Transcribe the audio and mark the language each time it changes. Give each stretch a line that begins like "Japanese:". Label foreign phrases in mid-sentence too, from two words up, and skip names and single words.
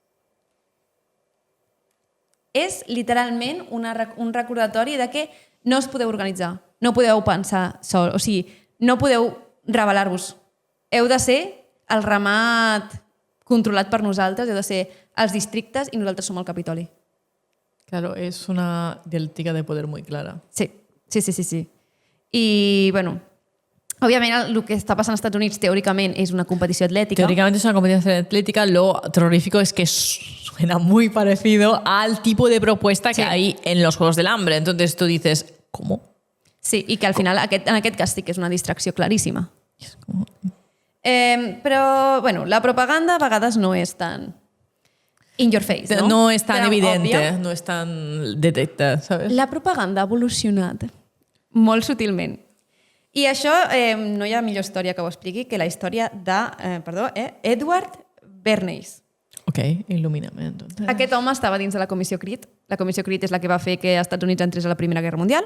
Catalan: És literalment un recordatori de que no us podeu organitzar, no podeu pensar sol, o sigui, no podeu rebel·lar-vos. Heu de ser el ramat controlat per nosaltres, heu de ser els districtes i nosaltres som el Capitoli.
Spanish: Claro, es una dialéctica de poder muy clara. Sí.
Catalan: I, bueno, òbviament el que està passant als Estats Units teòricament és una competició atlètica.
Spanish: Teóricamente es una competición atlética. Lo terrorífico es que suena muy parecido al tipo de propuesta que hay en los Juegos del Hambre. Entonces tú dices, ¿cómo?
Catalan: Sí, i que al final en aquest cas sí que és una distracció claríssima. Però, bueno, la propaganda a vegades no és tan
English: in your face,
Catalan: no?
Spanish: No es tan evidente,
Catalan: òbvia.
Spanish: no es tan detecta, ¿sabes?
Catalan: La propaganda ha evolucionat molt sutilment. I això no hi ha millor història que ho expliqui que la història de Edward Bernays.
Spanish: Ok, il·lumíname, entonces.
Catalan: Aquest home estava dins de la Comissió Creed. La Comissió Creed és la que va fer que els Estats Units entrés a la Primera Guerra Mundial.